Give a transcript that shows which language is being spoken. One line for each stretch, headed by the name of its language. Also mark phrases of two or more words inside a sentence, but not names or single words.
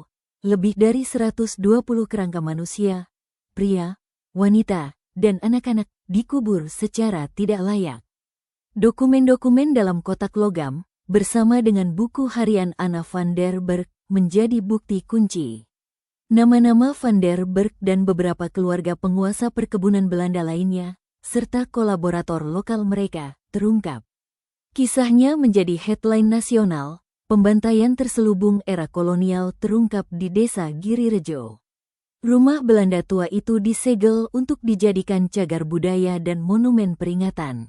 Indonesian: Lebih dari 120 kerangka manusia, pria, wanita, dan anak-anak dikubur secara tidak layak. Dokumen-dokumen dalam kotak logam, bersama dengan buku harian Anna van der Berg, menjadi bukti kunci. Nama-nama van der Berg dan beberapa keluarga penguasa perkebunan Belanda lainnya, serta kolaborator lokal mereka, terungkap. Kisahnya menjadi headline nasional, pembantaian terselubung era kolonial terungkap di desa Girirejo. Rumah Belanda tua itu disegel untuk dijadikan cagar budaya dan monumen peringatan.